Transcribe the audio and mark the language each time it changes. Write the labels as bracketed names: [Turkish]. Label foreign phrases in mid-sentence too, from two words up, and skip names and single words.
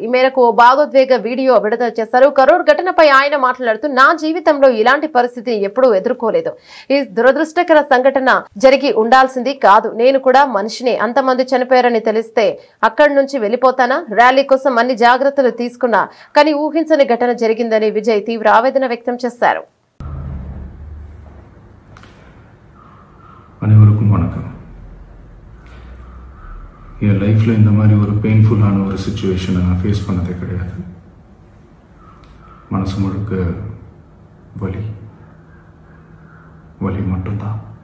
[Telugu] ఈ మేరకు ఓ భావోద్వేగ వీడియో విడుదల చేశారు. కరూర్ ఘటనపై ఆయన మాట్లాడుతూ, నా జీవితంలో ఇలాంటి పరిస్థితిని ఎప్పుడూ ఎదుర్కోలేదు. ఈ దురదృష్టకర సంఘటన జరిగి ఉండాల్సింది కాదు. నేను కూడా మనిషినే. అంతమంది చనిపోయారని తెలిస్తే అక్కడి నుంచి వెళ్ళిపోతానా? ర్యాలీ కోసం అన్ని జాగ్రత్తలు తీసుకున్నా కానీ ఊహించని ఘటన జరిగిందని విజయ్ తీవ్ర ఆవేదన వ్యక్తం చేశారు. [Tamil] அனைவருக்கும் வணக்கம். என் லைஃப்ல இந்த மாதிரி ஒரு பெயின்ஃபுல்லான ஒரு சிச்சுவேஷனை நான் ஃபேஸ் பண்ணதே கிடையாது. மனசு முழுக்க வலி வலி மட்டும்தான்.